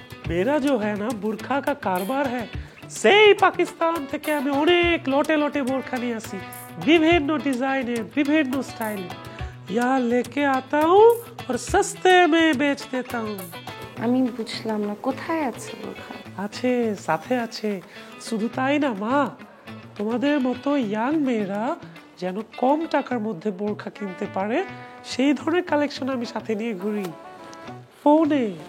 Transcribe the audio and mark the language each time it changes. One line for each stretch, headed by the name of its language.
Hindi: मेरा जो है ना बुरखा का
Bangla: কারবার है, সেই পাকিস্তান থেকে আমি অনেক লটে লটে বোরখা নিয়ে আসি,
Hindi: विभिन्न डिजाइने विभिन्न स्टाइल यहाँ लेके आता हूँ और सस्ते में बेच देता हूँ।
Bangla: আমি বুঝলাম না কোথায় আছে বোরখা? আছে সাথে আছে, শুধু তাই না মা, তোমাদের মতো ইয়াং মেয়েরা যেন কম টাকার মধ্যে বোরখা কিনতে পারে সেই ধরনের কালেকশন আমি সাথে নিয়ে ঘুরি ফোনে।